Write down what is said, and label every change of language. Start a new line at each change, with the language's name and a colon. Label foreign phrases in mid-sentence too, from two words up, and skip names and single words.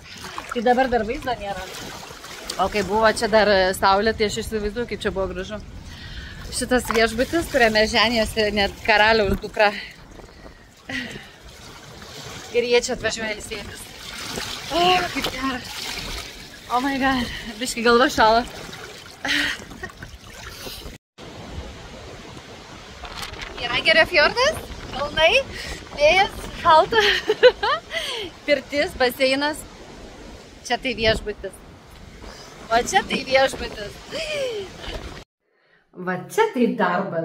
Lithuanian: Tai dabar dar vaizdo nėra. O kai buvo čia dar saulė, tai aš įsivaizduoju, kaip čia buvo gražu. Šitas viešbutis, kuriame ženėsi net karaliaus dukra. Ir jie čia atvažiuoja ilsėtis. O, kaip gera.
English: Oh my god,
Lithuanian: biški galva šala. Gerangerio fjordas, kalnai, vėjas, šalta. Pirtis, baseinas. Čia tai viešbutis. O čia tai viešbutis. Va čia tai darbas.